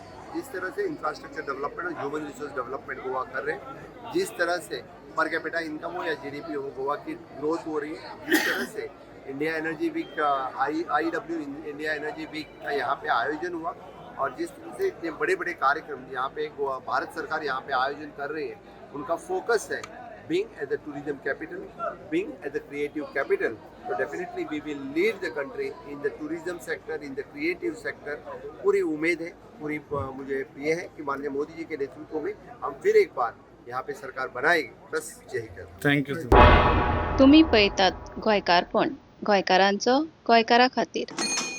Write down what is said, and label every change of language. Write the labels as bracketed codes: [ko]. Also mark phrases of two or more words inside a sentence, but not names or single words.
[hi] जिस तरह से [en] infrastructure development [hi] और [en] human resource development [hi] गोवा कर रहे हैं, जिस तरह से [en] per capita income [hi] हो या जीडीपी हो, गोवा की ग्रोथ हो रही है, जिस तरह से इंडिया एनर्जी वीक IEW इंडिया एनर्जी वीक का यहाँ पे आयोजन हुआ, और जिस तरह से इतने बड़े बड़े कार्यक्रम यहाँ पे गोवा भारत सरकार यहाँ पे आयोजन कर रही है, उनका फोकस है [en] being as the tourism capital, being as the creative capital. So definitely we will lead the country in the tourism sector, in the creative sector. [hi] पूरी उम्मीद है, पूरी मुझे ये है कि माननीय मोदी जी के नेतृत्व में हम फिर एक बार यहाँ पे सरकार बनाएगी। बस यही कहते। थँक्यू। [kok] तुम्ही पळयतात गोंयकारपण, गोंयकारांचो गोंयकारा खातीर।